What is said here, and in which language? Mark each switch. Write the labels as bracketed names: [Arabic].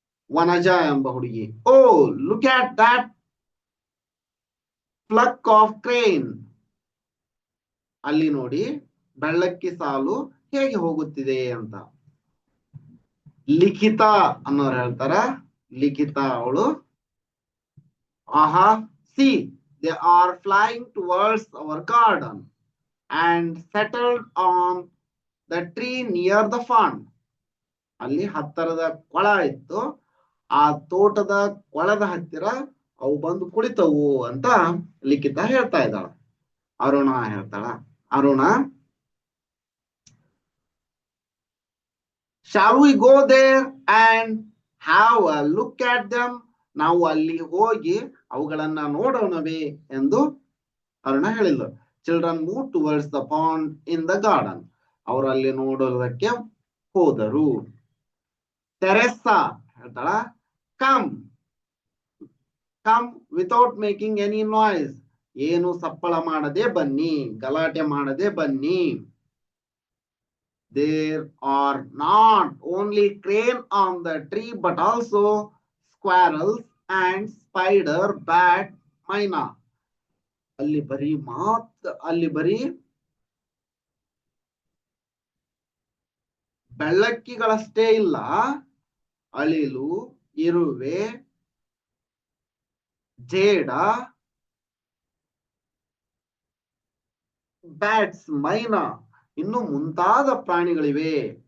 [English] Vanaja [Kannada] ಎಂಬ ಹುಡುಗಿ, [English] Oh look at that flock of crane. [Kannada] ಅಲ್ಲಿ ನೋಡಿ ಬೆಳ್ಳಕ್ಕಿ ಸಾಲು ಹೇಗೆ ಹೋಗುತ್ತಿದೆ ಅಂತ. ಲಿಖಿತ ಅನ್ನೋರು ಹೇಳ್ತಾರ, ಲಿಖಿತ ಅವಳು, ಆಹಾ [English] See they are flying towards our garden and settled on the tree near the pond. [Kannada] ಅಲ್ಲಿ ಹತ್ತರದ ಕೊಳ ಇತ್ತು, ಆ ತೋಟದ ಕೊಳದ ಹತ್ತಿರ ಅವು ಬಂದು ಕುಳಿತವು ಅಂತ ಲಿಖಿತ ಹೇಳ್ತಾ ಇದ್ದಾಳ. [English] Aruna [Kannada] ಹೇಳ್ತಾಳ, [English] Aruna, shall we go there and have a look at them? [Kannada] ನಾವು ಅಲ್ಲಿ ಹೋಗಿ ಅವುಗಳನ್ನ ನೋಡೋಣವೇ ಎಂದು ಅರುಣ ಹೇಳಿಲ್ಲ. [English] Children move towards the pond in the garden. [Kannada] ಅವರು ಅಲ್ಲಿ ನೋಡೋದಕ್ಕೆ ಹೋದರು. [English] Teresa [Kannada] ಹೇಳ್ತಾಳ, [English] Come come without making any noise. [Kannada] ಏನು ಸಪ್ಪಳ ಮಾಡದೆ ಬನ್ನಿ, ಗಲಾಟೆ ಮಾಡದೆ ಬನ್ನಿ. [English] There are not only crane on the tree but also squirrels and spider, bat, myna. [Kannada] ಅಲ್ಲಿ ಬರೀ ಬೆಳ್ಳಕ್ಕಿಗಳಷ್ಟೇ ಇಲ್ಲ, ಅಳಿಲು, ಇರುವೆ, ಜೇಡ, ಬ್ಯಾಟ್ಸ್, ಮೈನಾ, ಇನ್ನು ಮುಂತಾದ ಪ್ರಾಣಿಗಳಿವೆ.